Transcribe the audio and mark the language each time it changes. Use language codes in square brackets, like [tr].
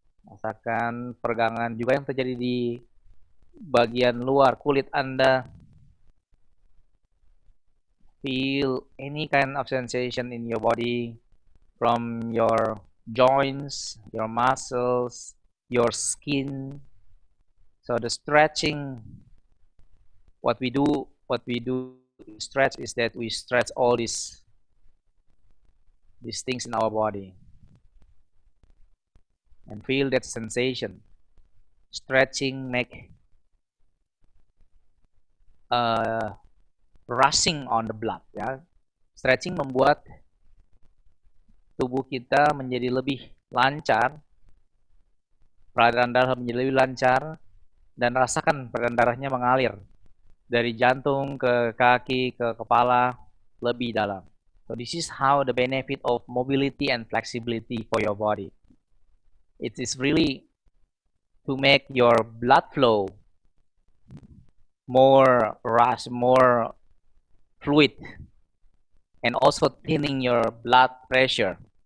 [id] Rasakan peregangan juga yang terjadi di bagian luar kulit Anda. [en] Feel any kind of sensation in your body, from your joints, your muscles, your skin. So the stretching, what we do stretch is that we stretch all these things in our body. And feel that sensation. Stretching make rushing on the blood, ya. [id] Stretching membuat tubuh kita menjadi lebih lancar, peredaran darah menjadi lebih lancar, dan rasakan peredaran darahnya mengalir dari jantung ke kaki ke kepala lebih dalam. [en] So this is how the benefit of mobility and flexibility for your body. It is really to make your blood flow more rush, more fluid, and also thinning your blood pressure.